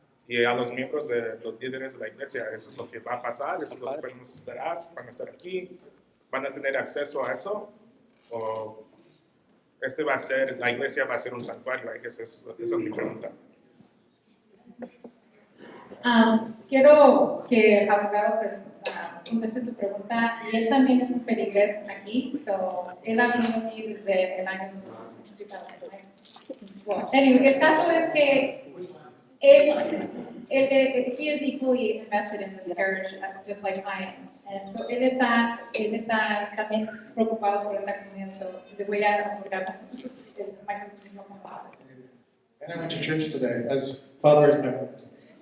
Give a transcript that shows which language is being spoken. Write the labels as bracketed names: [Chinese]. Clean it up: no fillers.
[Spanish] Y a los miembros de los líderes de la iglesia, eso es lo que va a pasar, eso es lo que podemos esperar, van a estar aquí, van a tener acceso a eso, o la iglesia va a ser un santuario. Esa es mi pregunta. Quiero que el abogado pues, conteste tu pregunta, y él también es un peligrés aquí, él ha venido aquí desde el año 2009. [English] Anyway, [Spanish] el caso es que [English] he is equally invested in this parish, just like I am. And so [Spanish] él está también preocupado por esta comunidad. So le voy a dar el micrófono como padre. [English] And I went to church today, as Father is my witness.